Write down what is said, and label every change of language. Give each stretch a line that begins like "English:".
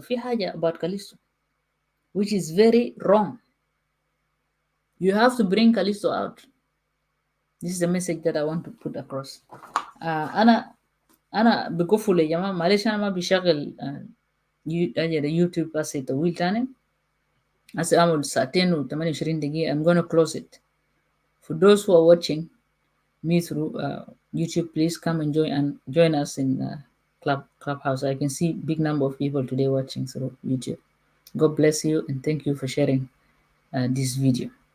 Arabic: في حاجة
English: about Kalisto, which is very wrong. You have to bring Kalisto out. This is the message that I want to put across.
Arabic: أنا بقفل يا جماعة، معلش أنا ما بشغل يوتيوب هسه طويل تاني. هسه أعمل ساعتين و28 دقيقة.
English: I'm gonna close it. For those who are watching me through YouTube, please come and join us in Clubhouse. I can see big number of people today watching through YouTube. God bless you and thank you for sharing this video.